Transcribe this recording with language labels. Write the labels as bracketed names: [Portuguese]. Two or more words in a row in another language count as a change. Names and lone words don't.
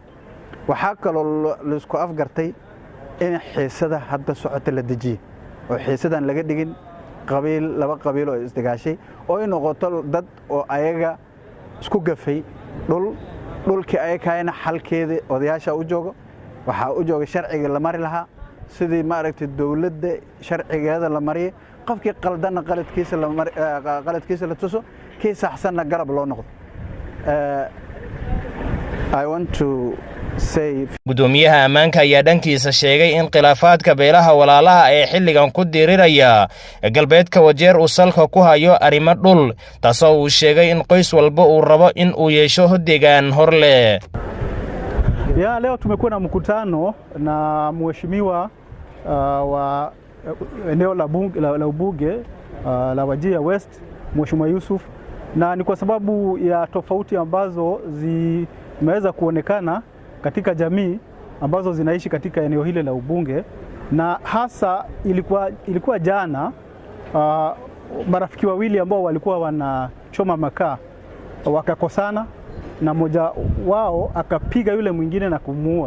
[Somali] waxa kaloo la isku afgartay in xiisada hadda socota la dejiyo oo xiisadan laga dhigin laba qabiil oo isdigaashay oo in noqoto dad oo ayaga isku gafay dhulkii ay kaayna xalkeeda odayaasha u joogo waxa u jooga sharciga la mari lahaa sidii ma aragtay dawladda sharcigeeda la mariyo qofkii qaldan qaladkiisa la tuso kii saxsanna garab loo noqdo. [English] I want to [Somali] gudoomiyaha ammaanka ayaa dhankiisa sheegay in khilaafaadka beelaha walaalaha ee xilligan ku diriraya galbeedka Wajeer uu salka ku hayo arrimo dhul taasoo uu sheegay in qoys walba uu rabo in uu yeesho deegaan hor leh. [Swahili] Leo tumekuwa na mkutano na mheshimiwa wa eneo la ubunge la Wajeer West Mheshimiwa Yusuf, na ni kwa sababu ya tofauti ambazo zimeweza kuonekana katika jamii ambazo zinaishi katika eneo hili la ubunge, na hasa ilikuwa jana marafiki wawili ambao walikuwa wanachoma makaa wakakosana na mmoja wao akapiga yule mwingine na kumuua.